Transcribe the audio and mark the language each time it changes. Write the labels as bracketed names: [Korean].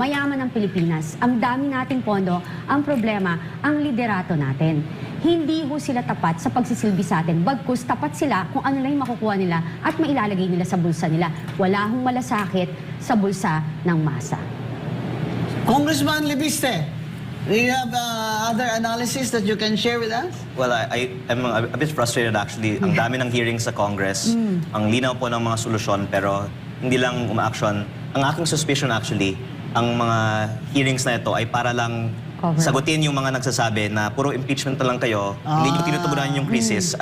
[Filipino] Mayaman ang Pilipinas. Ang dami nating pondo. Ang problema, ang liderato natin. Hindi ho sila tapat sa pagsisilbi sa atin. Bagkus tapat sila kung ano lang yung makukuha nila at mailalagay nila sa bulsa nila. Wala hong malasakit sa bulsa ng masa. [English] Congressman Libiste, do you have other analysis that you can share with us? Well, I'm a bit frustrated actually. [Filipino] Ang dami ng hearings sa Congress. Ang linaw po ng mga solusyon pero hindi lang umaaksyon. Ang aking suspicion actually, ang mga hearings na ito ay para lang sagutin yung mga nagsasabi na puro impeachment na lang kayo, hindi nyo tinutugunan yung crisis.